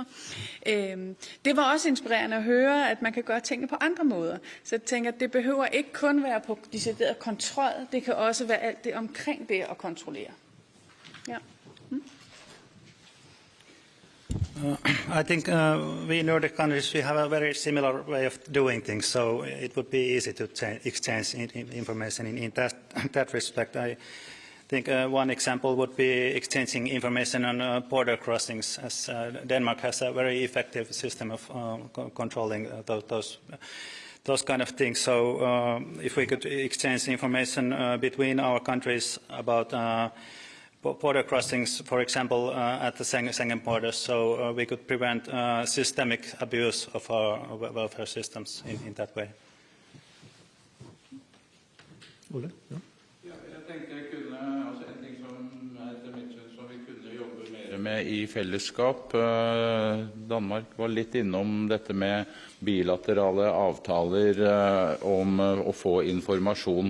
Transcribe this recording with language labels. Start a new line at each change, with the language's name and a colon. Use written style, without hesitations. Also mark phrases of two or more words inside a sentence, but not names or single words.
Danish: Det var også inspirerende at høre, at man kan gøre tingene på andre måder. Så jeg tænker, at det behøver ikke kun være på decideret kontrol. Det kan også være alt det omkring det at kontrollere. Ja.
English: I think we Nordic countries, we have a very similar way of doing things, so it would be easy to exchange information in that respect. I think one example would be exchanging information on border crossings, as Denmark has a very effective system of controlling those kind of things. So if we could exchange information between our countries about border crossings, for example, at the Schengen borders, so we could prevent systemic abuse of our welfare systems in that way.
Danish: Ole? Ja.
Norwegian: Ja, jeg tenker en ting som etter mitt syn som vi kunne jobbe mer med i fellesskap. Danmark var litt innom dette med bilaterale avtaler om å få informasjon.